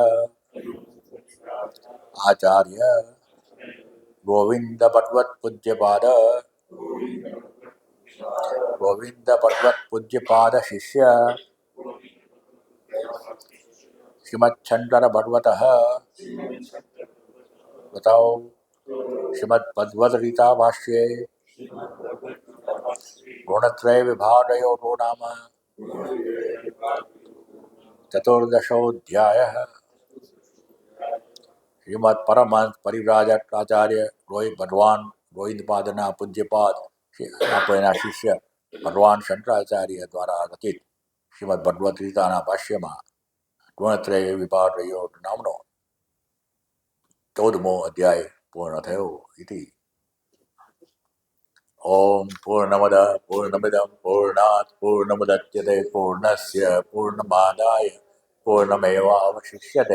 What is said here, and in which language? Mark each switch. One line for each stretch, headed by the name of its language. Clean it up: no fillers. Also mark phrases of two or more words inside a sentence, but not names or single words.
Sanskrit: आचार्य गोविंद भगवत पूज्यपाद शिष्य श्रीमच्छंकर भगवतः बताओ श्रीमद्भगवद्गीता भाष्ये गुणत्रय विभागयोगो नाम चतुर्दशोऽध्यायः.
Gujarati: શ્રીમદ પરમહંસ પરિવ્રાજક આચાર્ય ભગવાન ગોવિંદપાદના પૂજ્યપાદ આપણા શિષ્ય ભગવાન શંકરાચાર્ય દ્વારા રચિત શ્રીમદ ભગવદ્ ગીતાના ભાષ્યમાં ગુણત્રય વિભાગ યોગ નામનો 14મો અધ્યાય પૂર્ણ થયો.
Sanskrit: ઇતિ ઓમ પૂર્ણમદ પૂર્ણમિદં પૂર્ણાત પૂર્ણમુદચ્યતે પૂર્ણસ્ય પૂર્ણમાદાય પૂર્ણમેવાવશિષ્યતે.